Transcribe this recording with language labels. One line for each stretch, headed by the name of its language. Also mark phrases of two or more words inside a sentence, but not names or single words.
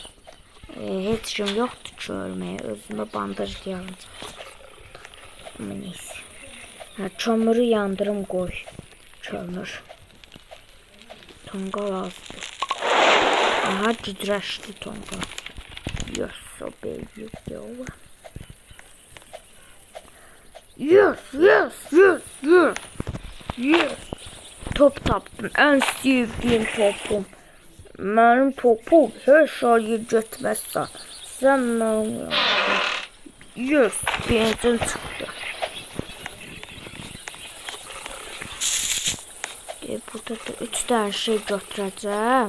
Azerbaijani: Heç kim yoxdur ki, ölməyə. Özümə bandaj deyarım. Neyse. Kömürü yandırım, qoy. Kömür. Tonqal azdır. Aha, gücləşdi tonqal.
English: Yes, so baby girl.
Azerbaijani: Yes. Top tapdım. Ən sevdiyim topum. Mənim topum her şeyi götürməzsə. Sən mənim yanımda. Yes, benzin çıxdı. Burada da 3 tane şey götürəcəm.